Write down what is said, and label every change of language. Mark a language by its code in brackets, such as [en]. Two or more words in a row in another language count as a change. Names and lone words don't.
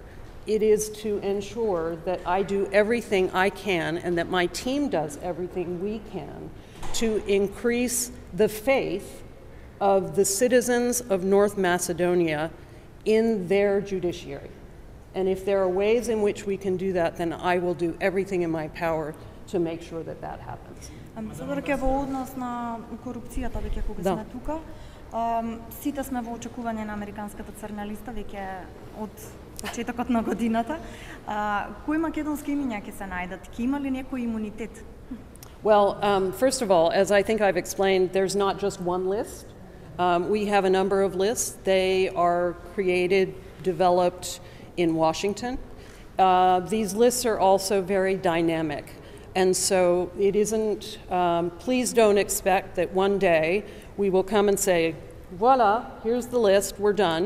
[en] It is to ensure that I do everything I can and that my team does everything we can to increase the faith of the citizens of North Macedonia in their judiciary. And if there are ways in which we can do that, then I will do everything in my power to make sure that that happens. [mk] Амбасадорке, во однос на корупцијата, веќе кога сме тука, сите сме во очекување на Американската црна листа веќе од почетокот на годината. Кои македонски имиња ќе се најдат? Ќе има ли некој имунитет? [en] Well, first of all, as I think I've explained, there's not just one list. We have a number of lists. They are created, developed in Washington. These lists are also very dynamic. And so it isn't, please don't expect that one day we will come and say, voila, here's the list, we're done.